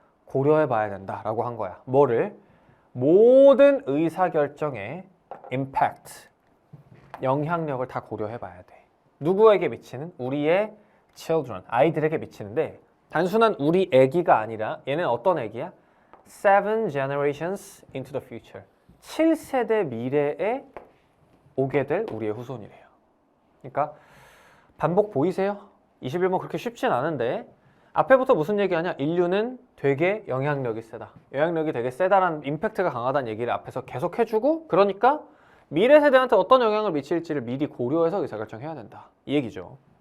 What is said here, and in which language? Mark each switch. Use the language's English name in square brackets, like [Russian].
[Korean] 고려해 봐야 된다라고 한 거야. 뭐를? 모든 의사결정에 임팩트, 영향력을 다 고려해 봐야 돼. 누구에게 미치는? 우리의 children, 아이들에게 미치는데 단순한 우리 애기가 아니라 얘는 어떤 애기야? [English] 7 generations into the future. [Korean] 7세대 미래에 오게 될 우리의 후손이래요. 그러니까 반복 보이세요? 21번 그렇게 쉽진 않은데 앞에부터 무슨 얘기하냐? 인류는 되게 영향력이 세다. 영향력이 되게 세다라는 임팩트가 강하다는 얘기를 앞에서 계속 해주고 그러니까 미래 세대한테 어떤 영향을 미칠지를 미리 고려해서 의사결정해야 된다. 이 얘기죠.